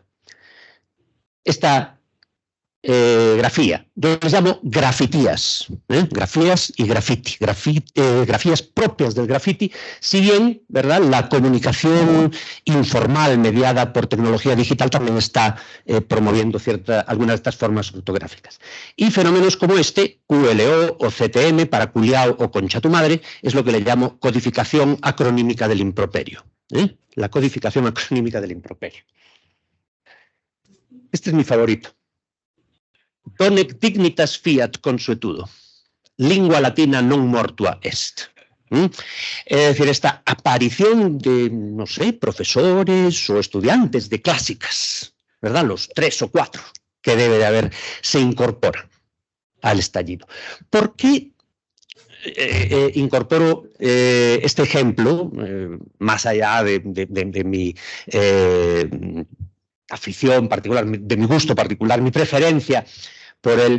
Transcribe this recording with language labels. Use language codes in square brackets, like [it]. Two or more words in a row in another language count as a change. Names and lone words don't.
[es] Esta grafía, yo les llamo grafitías, grafías y graffiti, grafías propias del graffiti, si bien, ¿verdad?, la comunicación informal mediada por tecnología digital también está promoviendo algunas de estas formas ortográficas. Y fenómenos como este, QLO o CTM, para culiao o concha tu madre, es lo que le llamo codificación acronímica del improperio. La codificación acronímica del improperio. Este es mi favorito. [la] Donec dignitas fiat consuetudo, lingua latina non mortua est. [es] Es decir, esta aparición de, no sé, profesores o estudiantes de clásicas, ¿verdad? Los 3 o 4 que debe de haber, se incorporan al estallido. ¿Por qué incorporo este ejemplo, más allá de mi afición particular, de mi gusto particular, mi preferencia por él?